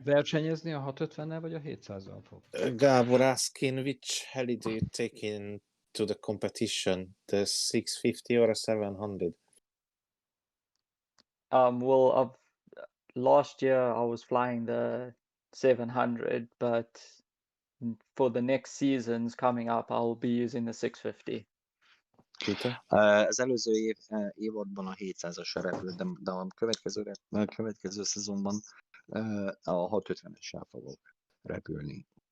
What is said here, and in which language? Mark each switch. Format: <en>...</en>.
<hu>Versenyezni a 650-nel vagy a 700-al fog?</hu> <en>Gabor asking, which heli do you take into the competition, the 650 or a 700? well, last year I was flying the 700, but for the next seasons coming up, I will be using the 650. Peter?</en> <hu>Az előző évadban a 700-asra repült, de a következő szezonban a 650-essel fogok repülni.</hu>